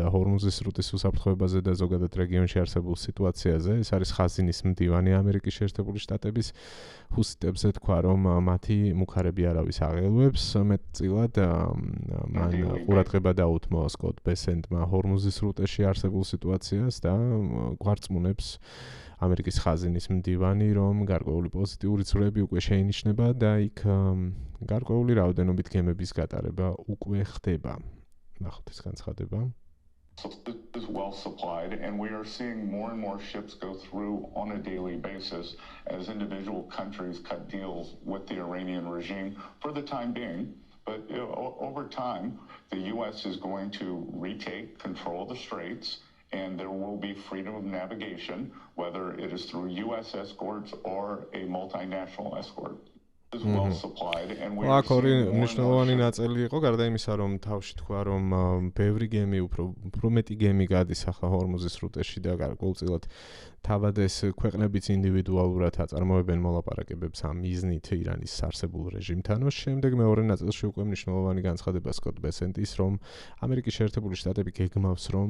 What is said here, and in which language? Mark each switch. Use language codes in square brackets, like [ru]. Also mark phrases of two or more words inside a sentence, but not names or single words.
[ka] ჰორმუზის სრუტის უსაფრთხოებაზე და ზოგადად რეგიონში არსებულ სიტუაციაზე, ეს არის ხაზინის მდივანი ამერიკის შეერთებული შტატების ჰუსიტებზე თქვა, რომ მათი მუქარები არავის აღელვებს, მეტწილად მან ყურადღება დაუთმო სკოტ ბესენტმა ჰორმუზის სრუტეში არსებულ სიტუაციას და გვარწმუნებს ამერიკის ხაზინის მდივანი, რომ გარკვეული პოზიტიური ცვლილები უკვე შეინიშნება და იქ გარკვეული რაოდენობით გემების გატარება უკვე ხდება. ნახოთ ეს განცხადება. [en] Is well supplied, and we are seeing more and more ships go through on a daily basis as individual countries cut deals with the Iranian regime for the time being. But over time, the U.S. is going to retake control of the straits, and there will be freedom of navigation, whether it is through U.S. escorts or a multinational escort. Is well supplied, and we are seeing [ka] მნიშვნელოვანი ნაწილი იყო, გარდა იმისა, რომ თავში თქვა, რომ ბევრი გემი, უფრო მეტი გემი გადის ახლა ჰორმუზის სრუტეში და გარკვეულწილად თავად ეს ქვეყნებიც ინდივიდუალურად აწარმოებენ მოლაპარაკებებს ამ მიზნით ირანის არსებულ რეჟიმთან. შემდეგ მეორე ნაწილში უკვე მნიშვნელოვანი განცხადება სკოტ ბესენტის, რომ ამერიკის შეერთებული შტატები გეგმავს, რომ